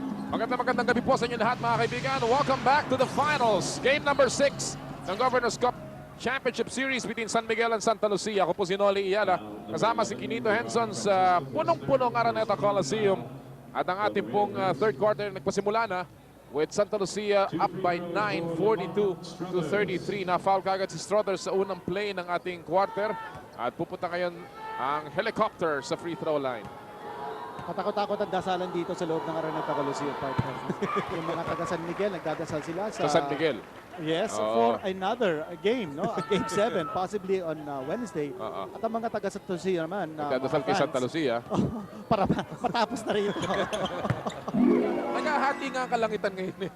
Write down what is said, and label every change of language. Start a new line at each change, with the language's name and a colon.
Filipino: Magandang gabi po sa inyo lahat, mga kaibigan.
English: Welcome back to the finals. Game number 6 ng Governor's Cup Championship Series between San Miguel and Sta Lucia.
Filipino: Ako po si Noli Iyala. Kasama si Quinito Henson sa punong-punong Araneta Coliseum. At ang ating pong third quarter nagpasimula na
English: with Sta Lucia up by 9,
Filipino: 42-33. Na-foul kagad si Struthers sa unang play ng ating quarter. At pupunta ngayon ang helicopter sa free throw line. Katakot-takot ang dasalan dito sa loob ng Araneta Coliseum, partner. Yung mga taga San Miguel, nagdadasal sila sa San Miguel.
English: Yes, for another game, no? A game 7, possibly on Wednesday.
Filipino: At ang mga taga Sta Lucia naman, Nagdadasal kay Sta Lucia. para matapos na rin yun. Nagahati nga ang kalangitan ngayon eh.